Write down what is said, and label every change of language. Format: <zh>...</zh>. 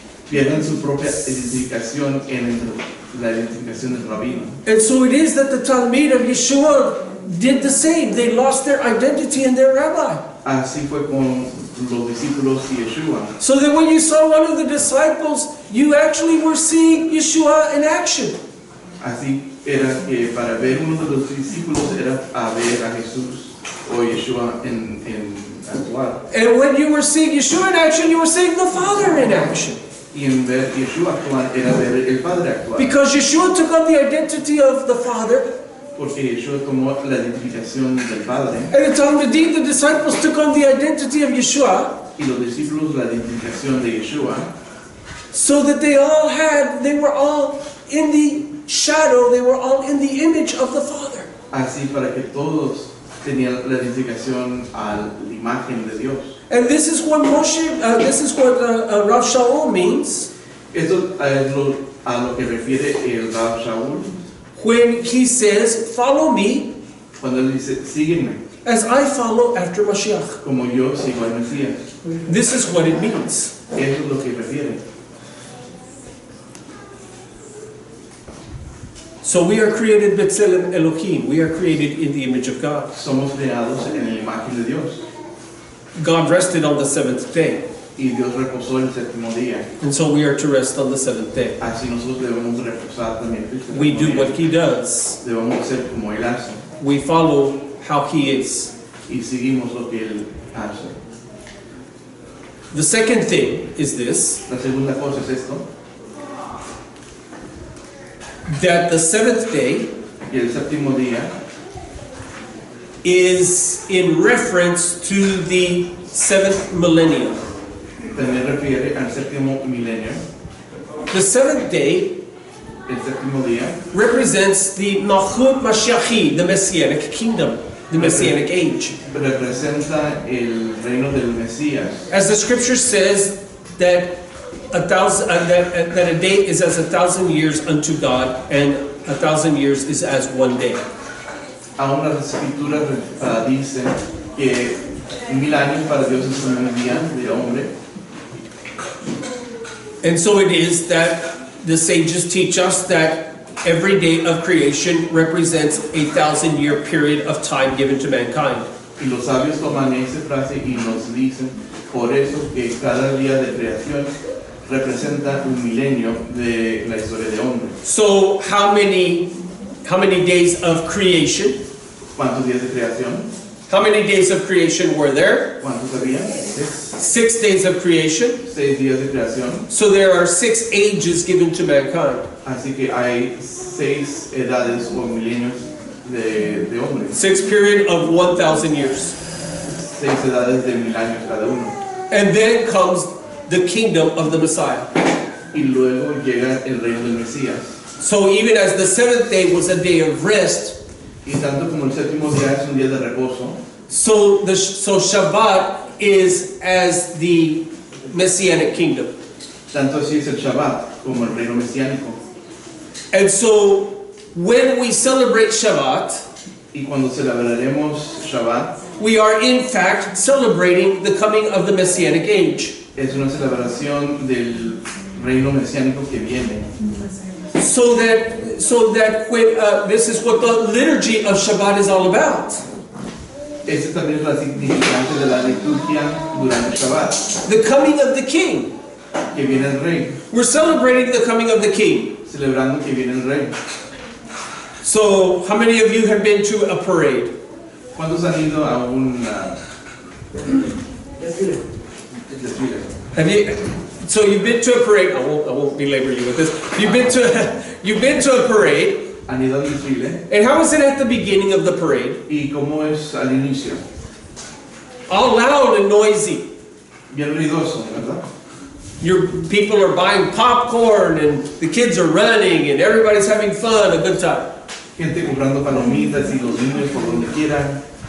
<es>Pierden su propia identificación en la identificación del rabino.</es> <en>And so it is that the Talmud of Yeshua did the same. They lost their identity in their rabbi.</en> <es>Así fue con los discípulos y Yeshua.</es> <en>So that when you saw one of the disciples, you actually were seeing Yeshua in action.</en> <es>Así era que para ver uno de los discípulos era a ver a Jesús o Yeshua en actuar.</es> <en>And when you were seeing Yeshua in action, you were seeing the Father in action.</en> <es>Y en ver Yeshua actuar era ver el Padre actuar.</es> <en>Because Yeshua took on the identity of the Father,</en> <es>Porque Yeshua tomó la identificación del Padre</es> <en>and the Talmudim, the disciples, took on the identity of Yeshua,</en> <es>y los discípulos la identificación de Yeshua,</es> <en>so that they were all in the shadow, they were all in the image of the Father.</en> <es>así para que todos tenían la identificación a la imagen de Dios.</es> <en>And this is what Rav Shaul means</en> <es>Esto es a lo que refiere el Rab Shaul</es> <en>when he says, "Follow me</en> <es>cuando él dice, sígueme,</es> <en>as I follow after Mashiach."</en> <es>como yo sigo al Mesías.</es> <en>This is what it means.</en> <es>Eso es lo que refiere.</es> <en>So we are created B'Tselem Elohim. We are created in the image of God.</en> <es>Somos creados en la imagen de Dios.</es> <en>God rested on the seventh day,</en> <es>Y Dios reposó el séptimo día.</es> <en>and so we are to rest on the seventh day.</en> <es>Así nosotros debemos reposar también el séptimo</es> <en>We do</en> <es>día.</es> <en>what He does.</en> <es>Debemos ser como Él hace.</es> <en>We follow how He is.</en> <es>Y seguimos lo que Él hace.</es> <en>The second thing is this,</en> <es>La segunda cosa es esto,</es> <en>that the seventh day</en> <es>que el séptimo día</es> <en>is in reference to the seventh millennium.</en> <es>también refiere al séptimo milenio.</es> <en>The seventh day</en> <es>El séptimo día</es> <en>represents the Malchut Mashiachi, the Messianic kingdom, the Messianic age.</en> <es>representa el reino del Mesías.</es> <en>As the scripture says that that a day is as 1,000 years unto God, and 1,000 years is as one day.</en> <es>Aún las escrituras dicen que 1000 años para Dios es un día de hombre.</es> <en>And so it is that the sages teach us that every day of creation represents a 1,000-year period of time given to mankind.</en> <es>Y los sabios toman esa frase y nos dicen, por eso que cada día de creación representa un milenio de la historia de hombre.</es> <en>So how many days of creation?</en> <es>¿Cuántos días de creación?</es> <en>How many days of creation were there?</en> <es>¿Cuántos había?</es> <en>6 days of creation.</en> <es>6 días de creación.</es> <en>So there are 6 ages given to mankind.</en> <es>Así que hay 6 edades o milenios de hombre.</es> <en>6 period of 1,000 years.</en> <es>6 edades de 1000 años cada uno.</es> <en>And then comes the kingdom of the Messiah.</en> <es>y luego llega el reino del Mesías.</es> <en>So even as the seventh day was a day of rest,</en> <es>Y tanto como el séptimo día es un día de reposo,</es> <en>so Shabbat is as the Messianic kingdom.</en> <es>tanto así es el Shabbat como el reino mesiánico.</es> <en>And so when we celebrate Shabbat,</en> <es>Y cuando celebraremos Shabbat,</es> <en>we are in fact celebrating the coming of the Messianic age.</en> <es>es una celebración del reino mesiánico que viene.</es> <en>So that when this is what the liturgy of Shabbat is all about.</en> <es>Esta también es la significancia de la liturgia durante Shabbat,</es> <en>The coming of the King.</en> <es>que viene el rey,</es> <en>We're celebrating the coming of the King.</en> <es>celebrando que viene el rey.</es> <en>So how many of you have been to a parade?</en> <es>¿Cuántos han ido a un desfile?</es> <en>Have you? So you've been to a parade. I won't belabor you with this. You've been to a parade.</en> <es>¿Han ido al desfile?</es> <en>And how is it at the beginning of the parade?</en> <es>¿Y cómo es al inicio?</es> <en>All loud and noisy.</en> <es>Bien ruidoso, ¿verdad?</es> <en>Your people are buying popcorn and the kids are running and everybody's having fun, a good time.</en> <es>Gente comprando palomitas y los niños por donde quieran.</es>